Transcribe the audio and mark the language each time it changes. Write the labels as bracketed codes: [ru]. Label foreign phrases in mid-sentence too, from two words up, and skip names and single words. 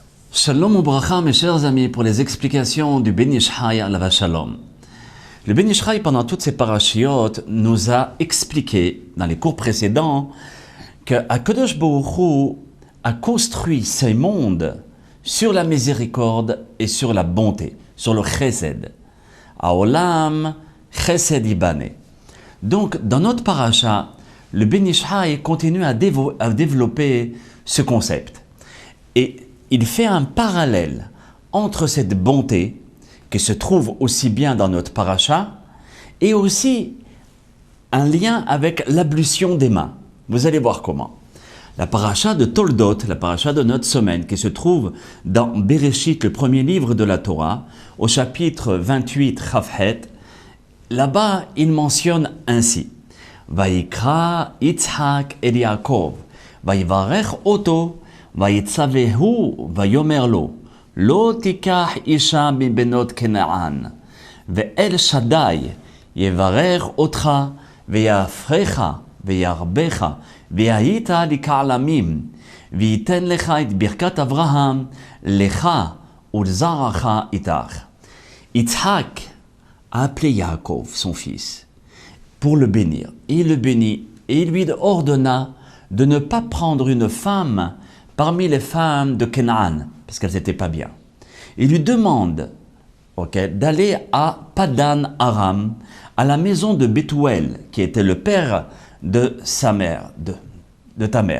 [he] שלום וברכה, [fr] mes chers amis, pour les explications du Ben Ish Chai [he] עליו השלום. [fr] Le Ben Ish Chai, pendant toutes ces parachiotes, nous a expliqué, dans les cours précédents, que [he] הקדוש ברוך הוא [fr] a construit ces mondes sur la miséricorde et sur la bonté, sur le chesed. [he] עולם חסד יבנה. [fr] Donc, dans notre paracha, le Ben Ish Chai continue à développer ce concept. Et il fait un parallèle entre cette bonté qui se trouve aussi bien dans notre paracha et aussi un lien avec l'ablution des mains. Vous allez voir comment. La paracha de Toldot, la paracha de notre semaine, qui se trouve dans Bereshit, le premier livre de la Torah, au chapitre 28, Chafhet, là-bas, il mentionne ainsi: [he] ויקרא יצחק אל יעקב ויברך אותו, ויצווהו ויאמר לו לא תיקח אישה מבנות כנען ואל שדי יברך אותך ויהפכך וירבך והיית לכעלמים וייתן לך את ברכת אברהם לך ולזרעך איתך. [fr] Yitzhak a appelé Yaakov, son fils, pour le bénir. Et il le bénit et il lui ordonna de ne pas prendre une femme parmi les femmes de Canaan, parce qu'elles n'étaient pas bien. Il lui demande d'aller à Padan Aram, à la maison de Bethuel, qui était le père de sa mère, de ta mère.